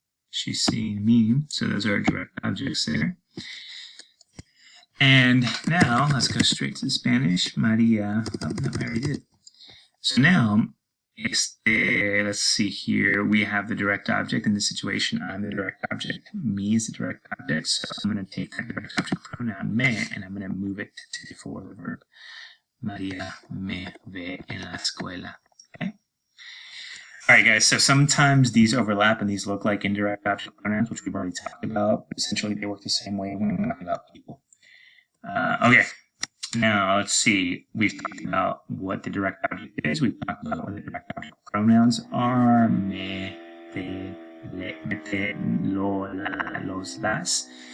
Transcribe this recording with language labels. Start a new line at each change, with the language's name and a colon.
English: She's seeing me. So those are our direct objects there. And now, let's go straight to the Spanish. María. Oh, no, I already did. So now, let's see here. We have the direct object in this situation. I'm the direct object. Me is the direct object. So I'm going to take that direct object pronoun me and I'm going to move it to before the verb.
Spanish: María me ve en la escuela.
English: Okay. All right, guys. So sometimes these overlap and these look like indirect object pronouns, which we've already talked about. Essentially, they work the same way when we're talking about people. Okay. Now, let's see. We've talked about what the direct object is. We've talked about what the direct object pronouns are. Me, te, le, te, lo, la, los, las.